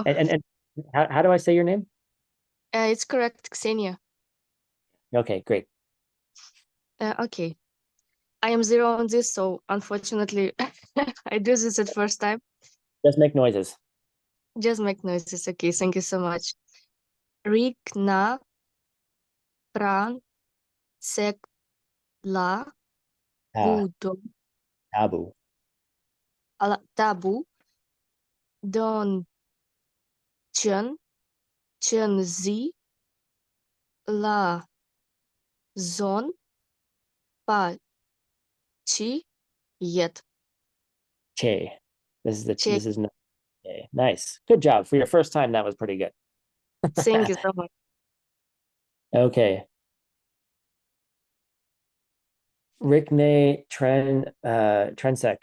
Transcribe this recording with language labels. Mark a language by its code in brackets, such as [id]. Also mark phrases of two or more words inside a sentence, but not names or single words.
[en] And how do I say your name? it's correct, Ksenia. Okay, great. Okay. I am zero on this, so unfortunately, I do this at first time. Just make noises. Just make noises. Okay, thank you so much. Rik na pran sek la budon Tabu. tabu don chen zi la zon pa chi yet. Che. This Che. is not che. Nice. Good job. For your first time, that was pretty good. Thank you so much. Okay. Rikne Trensek.